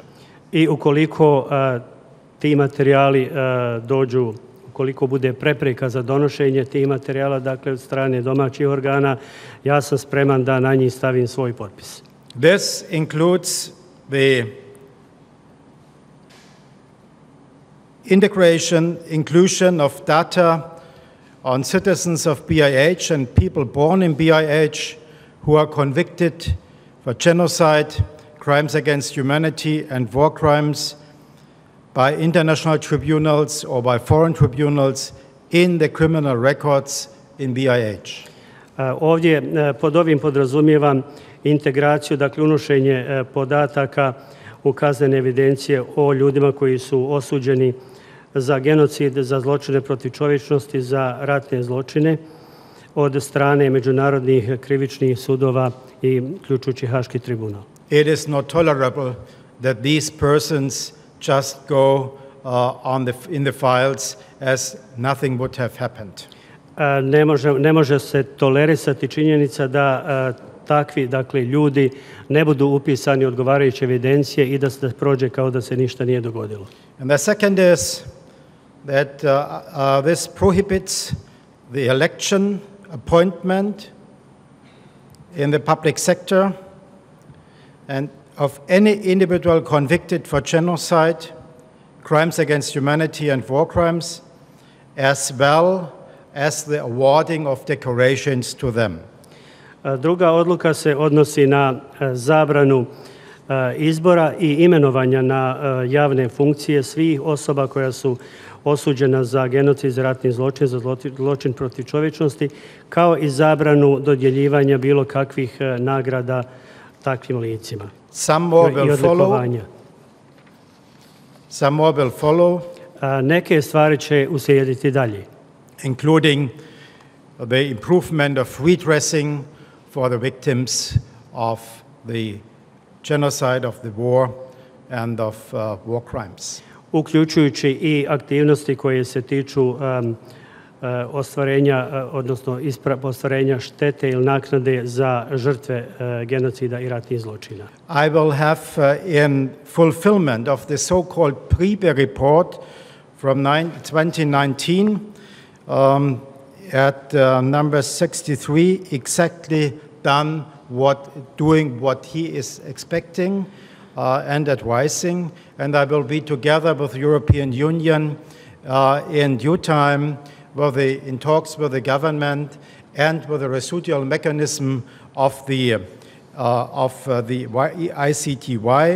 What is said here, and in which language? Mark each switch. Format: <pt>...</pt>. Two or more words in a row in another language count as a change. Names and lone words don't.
<bs>I ukoliko ti materijali dođu, ukoliko bude prepreka za donošenje tih materijala, dakle od strane domaćih organa, ja sam spreman da na njih stavim svoj potpis.</bs> <en>This includes the inclusion of data on citizens of BiH and people born in BiH who are convicted for genocide, crimes against humanity, and war crimes by international tribunals or by foreign tribunals in the criminal records in BiH.</en> <bs>Ovdje pod ovim podrazumijevam integraciju, dakle unošenje podataka u kaznene evidencije o ljudima koji su osuđeni za genocid, za zločine protiv čovječnosti, za ratne zločine od strane međunarodnih krivičnih sudova i uključujući Haški tribunal.</bs> <en>It is not tolerable that these persons just go in the files as nothing would have happened.</en> <bs>Ne može se tolerisati činjenica da takvi, dakle, ljudi ne budu upisani u odgovarajuće evidencije i da se prođe kao da se ništa nije dogodilo.</bs> <en>And the second is that this prohibits the election, appointment in the public sector and of any individual convicted for genocide, crimes against humanity and war crimes, as well as the awarding of decorations to them.</en> <bs>Druga odluka se odnosi na zabranu izbora i imenovanja na javne funkcije svih osoba koja su osuđena za genocid, za ratni zločin, za zločin protiv čovječnosti, kao i zabranu dodjeljivanja bilo kakvih nagrada takvim licima.</bs> <en>Some more will follow.</en> <bs>Neke stvari će uslijediti dalje.</bs> <en>Including the improvement of redressing for the victims of the genocide, of the war and of war crimes.</en> <bs>Uključujući i aktivnosti koje se tiču ostvarenja, odnosno ostvarenja štete ili naknade za žrtve genocida i ratnih zločina.</bs> <en>I will have in fulfillment of the so-called Priebe report from 2019 at number 63 exactly done doing what he is expecting and advising, and I will be together with the European Union in due time in talks with the government and with the residual mechanism of the ICTY.</en>